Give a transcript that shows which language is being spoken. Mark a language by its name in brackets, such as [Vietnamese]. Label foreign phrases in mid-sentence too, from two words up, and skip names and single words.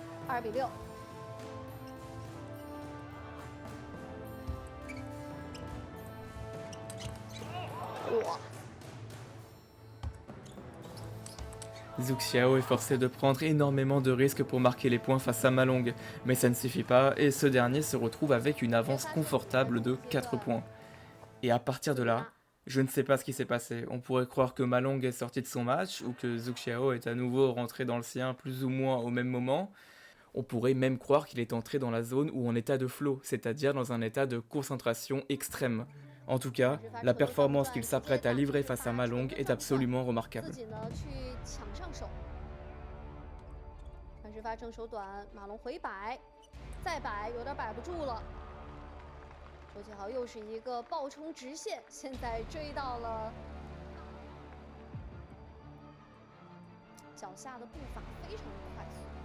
[Chinese] 2比6。哇！ [French] Zhu Xiao est forcé de prendre énormément de risques pour marquer les points face à Ma Long, mais ça ne suffit pas et ce dernier se retrouve avec une avance confortable de 4 points. Et à partir de là, je ne sais pas ce qui s'est passé. On pourrait croire que Ma Long est sorti de son match ou que Zhu Xiao est à nouveau rentré dans le sien plus ou moins au même moment. On pourrait même croire qu'il est entré dans la zone ou en état de flow, c'est-à-dire dans un état de concentration extrême. En tout cas, la performance qu'il s'apprête à livrer face à Ma Long est absolument remarquable. [Chinese] 反是发正手短，马龙回摆，再摆有点摆不住了。周启豪又是一个爆冲直线，现在追到了，脚下的步伐非常的快速。